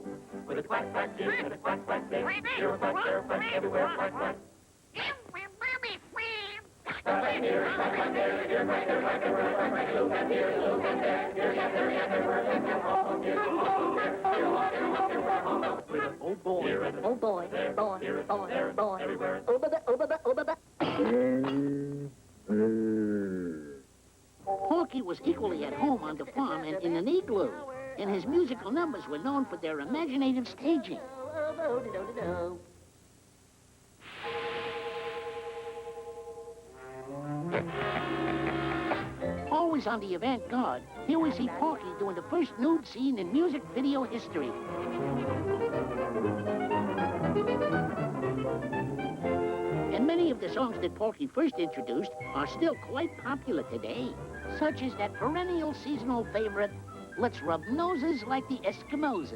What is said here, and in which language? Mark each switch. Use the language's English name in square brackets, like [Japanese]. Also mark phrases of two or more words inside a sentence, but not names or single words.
[English] With a quack, quack here and a quack, quack there. Here a quack, there a quack, everywhere quack, quack. Quack, quack here, quack, quack there. Here, quack, there, quack, everywhere quack, quack. Look at here, look at there. Here, yap, there, yap, everywhere quack, quack. Oh, here, oh, there. Here, walk, here, walk, here, walk, oh, no. With a Oh boy, here and a oh boy, there, boy, here and boy, there, boy. everywhere. Oh, ba-ba, oh, ba-ba, oh, ba-ba. Porky was equally at home on the farm and in an igloo, and his musical numbers were known for their imaginative staging. Always on the avant-garde, here we see Porky doing the first nude scene in music video history. And many of the songs that Porky first introduced are still quite popular today, such as that perennial seasonal favorite, Let's Rub Noses Like the Eskimoses.